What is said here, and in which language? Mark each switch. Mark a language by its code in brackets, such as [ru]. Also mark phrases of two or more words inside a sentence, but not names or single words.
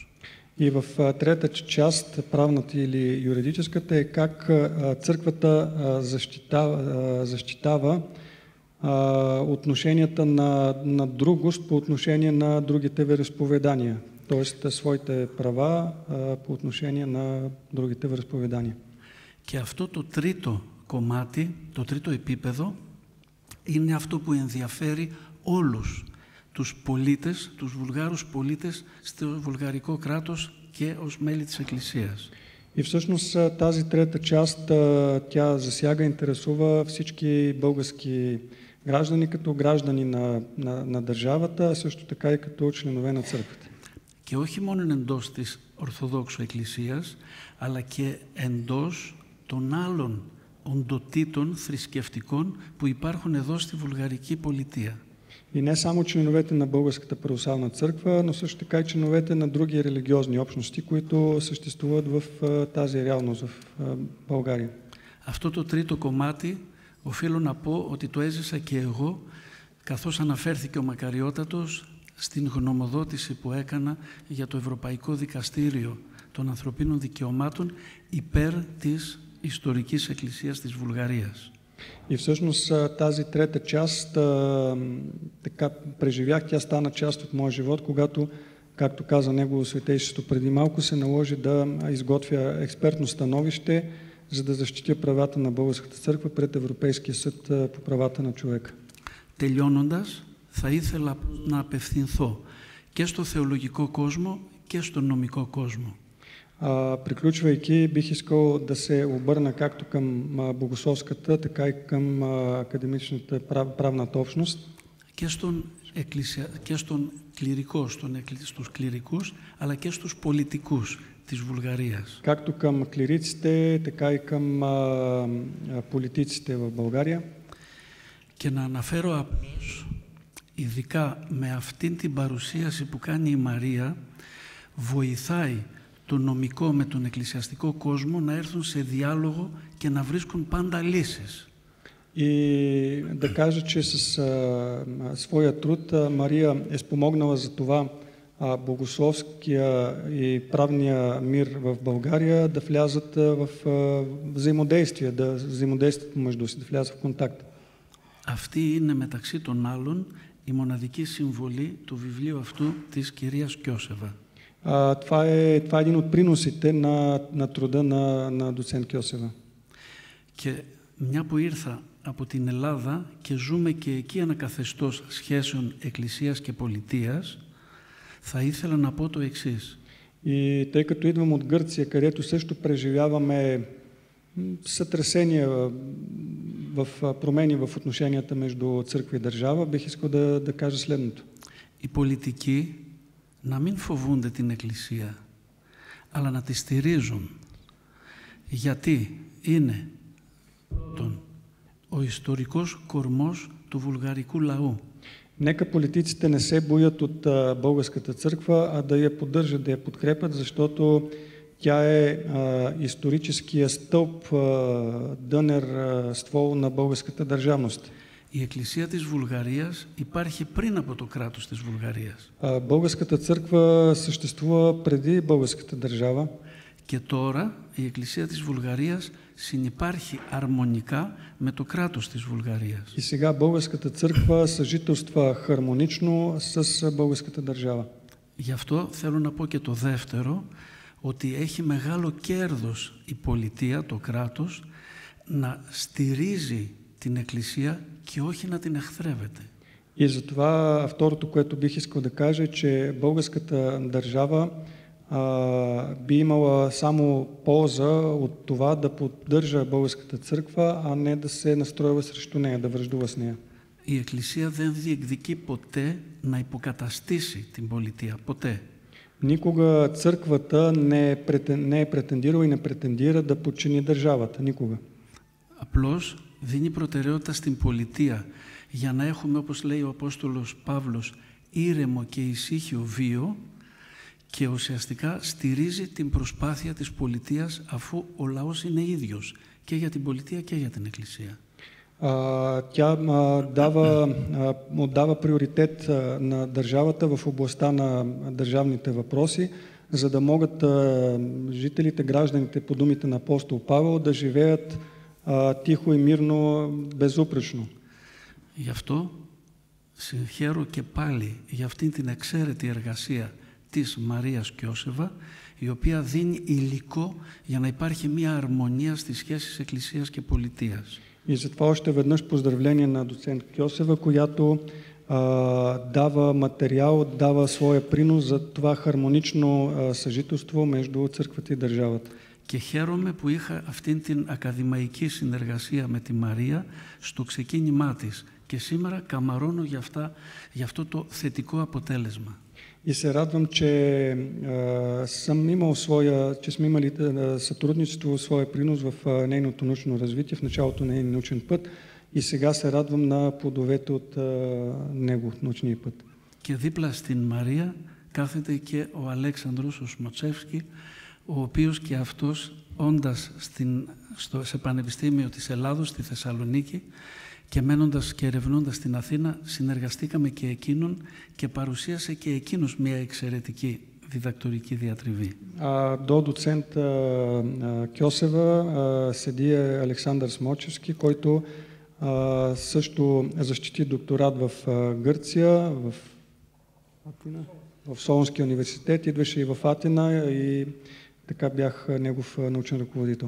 [bg] И в трета част, правната или юридическата, е как църквата защитава отношенията на другост по отношение на другите вероизповедания, т.е. своите права по отношение на другите вероизповедания. [el] Και αυτό το τρίτο κομμάτι, το τρίτο επίπεδο, είναι αυτό που ενδιαφέρει όλους τους πολίτες, τους Βουλγάρους πολίτες στο βουλγαρικό κράτος και ως μέλη της Εκκλησίας. [bg] И всъщност тази трета част, тя засяга, интересува всички български граждани като граждани на държавата, а също така и като членове на църквата. [el] Και όχι μόνο εντός της Ορθοδόξου Εκκλησίας, αλλά και εντός των άλλων οντοτήτων θρησκευτικών που υπάρχουν εδώ στη βουλγαρική πολιτεία. [bg] И не само членовете на Българската православна църква, но също така и членовете на други религиозни общности, които съществуват в тази реалност в България. [el] Αυτό το τρίτο κομμάτι οφείλω να πω ότι το έζησα και εγώ, καθώς αναφέρθηκε ο Μακαριότατος στην γνωμοδότηση που έκανα για το Ευρωπαϊκό Δικαστήριο των Ανθρωπίνων Δικαιωμάτων υπέρ της Ιστορικής Εκκλησίας της Βουλγαρίας. [bg] И всъщност тази трета част така преживях, тя стана част от моя живот, когато, както каза Негово Светейшество преди малко, се наложи да изготвя експертно становище, за да защитя правата на Българската църква пред Европейския съд по правата на човека. [el] Τελειώνοντας, θα ήθελα να απευθυνθώ και στο θεολογικό κόσμο και στο νομικό κόσμο. [bg] Приключвайки, бих искал да се обърна както към богословската, така и към академичната правната общност. [el] Και στον κληρικό, στους κληρικούς, αλλά και στους πολιτικούς της Βουλγαρίας. [bg] Както към клириците, така и към политиците в България. [el] Και να αναφέρω απλώς, ειδικά με αυτήν την παρουσίαση που κάνει η Μαρία, βοηθάει το νομικό με τον εκκλησιαστικό κόσμο να έρθουν σε διάλογο και να βρίσκουν πάντα лύσεις. [bg] И да кажа, че с своя труд Мария е спомогнала за това богословския и правния мир в България да влязат в взаимодействие, да взаимодействат между си, да влязат в контакт. [el] Αυτή είναι μεταξύ των άλλων η μοναδική συμβολή του βιβλίου αυτού της κυρίας Κιώσεβα. [bg] Това е един от приносите на труда на доцент Кьосева. [el] Και μια που ήρθα από την Ελλάδα και ζούμε και εκεί ένα καθεστώς σχέσεων εκκλησίας και πολιτείας, θα ήθελα να πω το εξής. [bg] И тъй като идвам от Гърция, където също преживяваме сътресения в промени в отношенията между църква и държава, бих искал да кажа следното. [el] Οι πολιτικοί να μην φοβούνται την Εκκλησία, αλλά να τη στηρίζουν, γιατί είναι ο ιστορικός κορμός του βουλγαρικού λαού. [bg] Нека политиците не се боят от българската църква, а да я поддържат, да я подкрепят, защото тя е историческия стълб, дънер, ствол на българската държавност. [el] Η Εκκλησία της Βουλγαρίας υπάρχει πριν από το κράτος της Βουλγαρίας. [bg] Българската църква съществува преди българската държава. [el] Και τώρα η Εκκλησία της Βουλγαρίας συνυπάρχει αρμονικά με το κράτος της Βουλγαρίας. [bg] И сега българската църква съжителства хармонично с българската държава. [el] Γι' αυτό θέλω να πω και το δεύτερο, ότι έχει μεγάλο κέρδος η πολιτεία, το κράτος, να στηρίζει την Εκκλησία και όχι να την εχθρεύεται. [bg] И затова второто, което бих искал да кажа, е, че българската държава би имала само полза от това да поддържа българската църква, а не да се настройва срещу нея, да враждува с нея. [el] Η Εκκλησία δεν διεκδικεί ποτέ να υποκαταστήσει την πολιτεία. Ποτέ. [bg] Никога църквата не е претендирала и не претендира да подчини държавата. Никога. [el] Απλώς δίνει προτεραιότητα στην πολιτεία για να έχουμε, όπως λέει ο Απόστολος Παύλος, ήρεμο και ησύχιο βίο και ουσιαστικά στηρίζει την προσπάθεια της πολιτείας αφού ο λαός είναι ίδιος και για την πολιτεία και για την Εκκλησία. [bg] Тя отдава приоритет на държавата в областта на държавните въпроси, за да могат жителите, гражданите, по думите на апостол Павел, да живеят тихо и мирно, безупречно. [el] Γι' αυτό συγχαίρω και πάλι για αυτήν την εξαίρετη εργασία της Μαρίας Κιώσεβα, η οποία δίνει υλικό για να υπάρχει μια αρμονία στις σχέσεις Εκκλησίας και πολιτείας. [bg] И затова още веднъж поздравление на доцент Кьосева, която дава материал, дава своя принос за това хармонично съжителство между църквата и държавата. [el] Και χαίρομαι που είχα αυτήν την ακαδημαϊκή συνεργασία με τη Μαρία στο ξεκίνημά της και σήμερα καμαρώνω για αυτό το θετικό αποτέλεσμα. [bg] И се радвам, че сме имали сътрудничество, своя принос в нейното научно развитие, в началото на нейния научен път и сега се радвам на плодовете от него, научния път. [el] Και δίπλα στην Μαρία κάθεται και ο Αλέξανδρος ο Σμοτσεύσκη, ο οποίος και αυτός όντας σε Πανεπιστήμιο της Ελλάδος, στη Θεσσαλονίκη, και μένοντας και ερευνώντας στην Αθήνα, συνεργαστήκαμε και εκείνον και παρουσίασε και εκείνος μια εξαιρετική διδακτορική διατριβή. [bg] До доцент Кьосева седи Александър Смочевски, който също защити докторат в Гърция, в Солунския университет, идваше и в Атина и така бях негов научен ръководител.